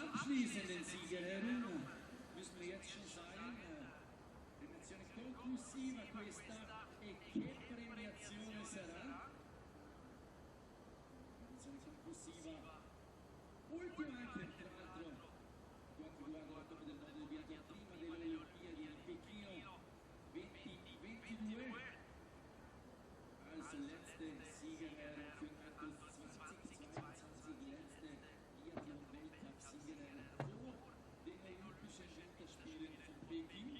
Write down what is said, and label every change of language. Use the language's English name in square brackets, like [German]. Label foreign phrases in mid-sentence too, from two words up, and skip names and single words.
[German] abschließenden Siegerin müssen wir jetzt schon sagen, [Italian] premiazione conclusiva questa e che premiazione sarà? Premiazione conclusiva, ultima anche tra l'altro quanto riguarda la Coppa del Mondo del Biathlon prima delle Olimpiadi a Pechino 2022. [German] Als letzte Siegerin für Antholz-Anterselva, letzte Biathlon-Weltcup-Siegerin vor den Olympischen Winterspielen von Peking.